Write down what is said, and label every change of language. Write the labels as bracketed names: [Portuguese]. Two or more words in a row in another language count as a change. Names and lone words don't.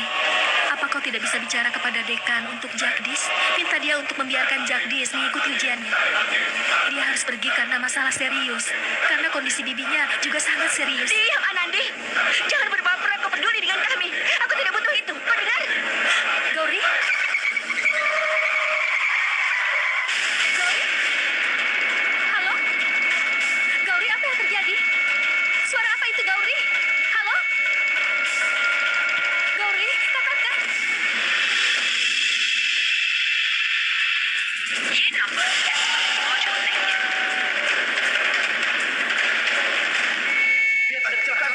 [Indonesian] Apa kau tidak bisa bicara kepada dekan untuk Jagdis? Minta dia untuk membiarkan Jagdis mengikuti ujiannya. Dia harus pergi karena masalah serius. Karena kondisi bibinya juga sangat serius. Diam, Anandi. Jangan berbaper, kau peduli dengan kami. Aku tidak butuh itu. Kau dengar? Gauri? Gauri? Halo? Gauri, apa yang terjadi? Suara apa itu, Gauri? Halo? Gauri, katakan. Lihat ada kecelakaan.